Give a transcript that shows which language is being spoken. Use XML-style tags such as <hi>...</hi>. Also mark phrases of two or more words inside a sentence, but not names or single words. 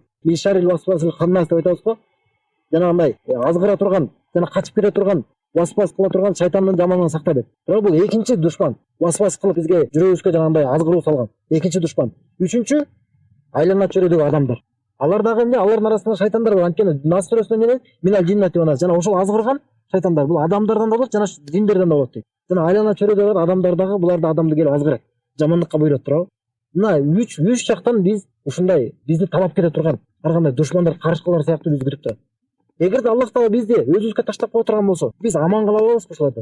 <ar>من شر الوسواس الخناس</ar> <ky>деп айтабыз го. Жанагындай азгыра турган, жана качып кире турган, васвас кыла турган шайтандын жаманынан сакта деп. Бирок бул экинчи душман. Васвас кылып бизге жүрөгүбүзгө жанагындай азгыруу салган экинчи душман. Үчүнчү, айланат жүрөдөгү адамдар. Алар дагы эмне? Алардын арасында шайтандар бар. Анткени Нас сүрөсүндө эмне?</ky> <ar>من الجنة والناس.</ar> <ky>Жана ошол азгырган шайтандар бул адамдардан да болот, жана жиндерден да болот дейт. Жана айланат жүрөдөгү адамдар дагы буларды адамды келип азгырат, жамандыкка буйрат турабы? Мына үч жактан биз ушундай бизди талап кете турган ар кандай душмандар, карышкылар сыяктуу биз күтүп турат. Эгерде Аллах Таала бизди өзүбүзгө таштап кое турган болсо, биз аман кала алабызбы ошолордон?</ky>